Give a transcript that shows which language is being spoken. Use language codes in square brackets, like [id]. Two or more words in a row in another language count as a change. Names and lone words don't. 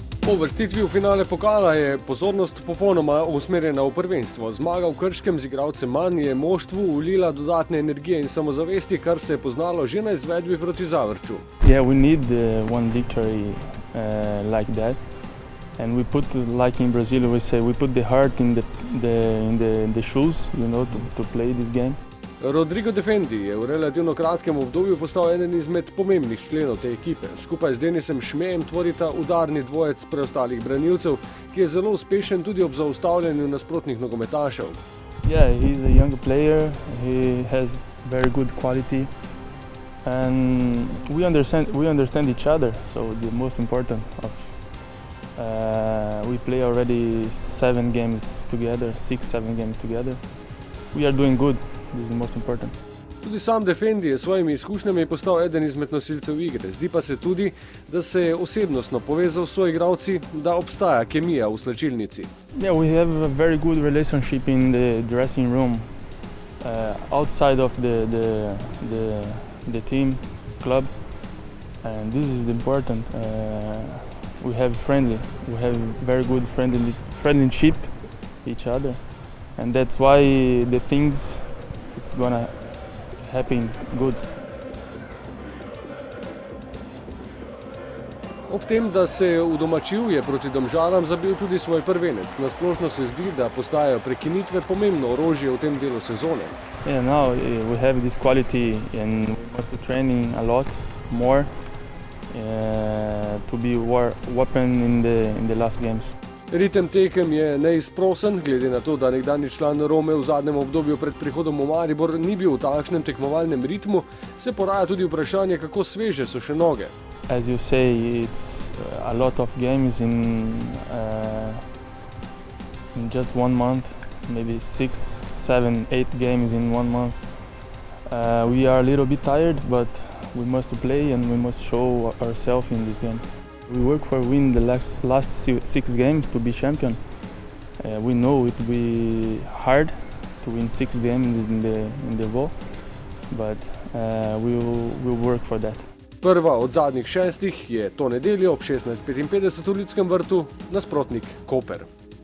[sl] Po uvrstitvi v finale pokala je pozornost popolnoma usmerjena v prvenstvo. Zmaga v Krškem z igralcem manj je moštvu vlila dodatne energije in samozavesti, kar se je poznalo že na izvedbi proti Zavrču. [en] Yeah, we need one victory like that. And we put, like in Brazil, we say, we put the heart in the shoes, you know, to play this game. [sl] Rodrigo Defendi je v relativno kratkem obdobju postal eden izmed pomembnih členov te ekipe. Skupaj z Denisem Šmejem tvorita udarni dvojec preostalih branilcev, ki je zelo uspešen tudi ob zaustavljanju nasprotnih nogometašev. [en] Yeah, he's a young player. He has very good quality, and we understand each other. So the most important of we play already 7 games together, 6-7 games together. We are doing good. This is the most important. [sl] Tudi sam Defendi je s svojimi izkušnjami postal eden izmed nosilcev igre. Zdi pa se tudi, da se je osebnostno povezal s soigralci, da obstaja kemija v slačilnici. [en] Yeah, we have a very good relationship in the dressing room, outside of the team, club, and this is important. We have very good friendship each other, and that's why the things it's gonna happen good. [sl] Ob tem, da se je udomačil, je proti Domžalam zabil tudi svoj prvenec. Nasplošno se zdi, da postajajo prekinitve pomembno orožje v tem delu sezone. [en] Yeah, now we have this quality and we must training a lot more to be weapon in the last games. [sl] Ritem tekem je neizprosen, glede na to, da nekdanji član Rome v zadnjem obdobju pred prihodom v Maribor ni bil v takšnem tekmovalnem ritmu, se poraja tudi vprašanje, kako sveže so še noge. [en] As you say, it's a lot of games in just 1 month, maybe 6, 7, 8 games in 1 month. We are a little bit tired, but we must play and we must show ourselves in this game. We work for win the last 6 games to be champion. We know it will be hard to win 6 games in the ball, but we will work for that. [sl] Prva od zadnjih 6 je to nedeljo ob 16:55 v Ljudskem vrtu, nasprotnik Koper.